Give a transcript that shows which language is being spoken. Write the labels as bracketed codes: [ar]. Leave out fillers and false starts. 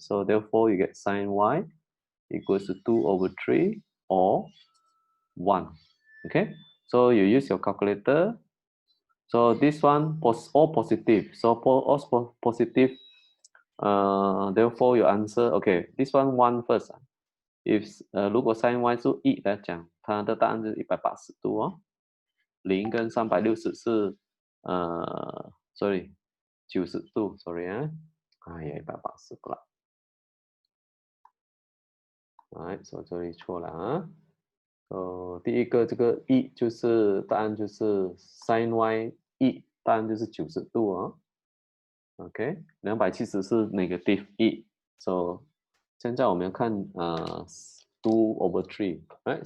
[en] So therefore you get sine y equals to 2 over 3 or 1. Okay, so you use your calculator. So this one was all positive. So for all positive, therefore your answer, okay, this one 1 first. [zh] If 如果 sin y 是1来讲，它的答案是180度哦。 0跟360是sorry 90度 ，sorry 啊，哎呀180不啦。哎，所以这里错了啊。第一个这个1就是答案就是 sin y 1，答案就是90度哦。 OK， 270是 [en] negative 1， [zh] so 现在我们要看 [en] 2 over 3， right？